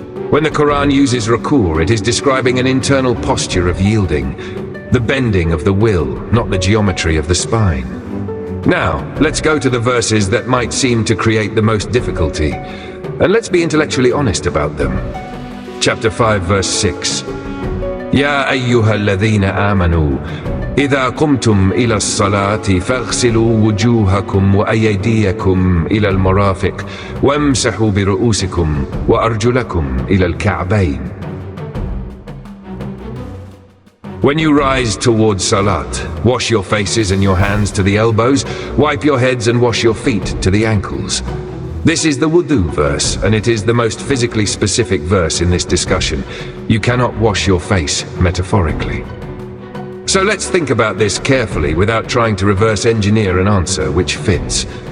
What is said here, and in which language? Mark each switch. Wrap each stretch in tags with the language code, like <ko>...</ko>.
<en>When the Quran uses ruku', it is describing an internal posture of yielding, the bending of the will, not the geometry of the spine. Now, let's go to the verses that might seem to create the most difficulty, and let's be intellectually honest about them. Chapter 5, verse 6.</en> <ar>يا أيها الذين آمنوا إذا قمتم إلى الصلاة فاغسلوا وجوهكم وأيديكم إلى المرافق وامسحوا برؤوسكم وأرجلكم إلى الكعبين.</ar> <en>When you rise towards salat, wash your faces and your hands to the elbows, wipe your heads and wash your feet to the ankles. This is the wudu verse, and it is the most physically specific verse in this discussion. You cannot wash your face metaphorically. So let's think about this carefully without trying to reverse engineer an answer which fits.</en>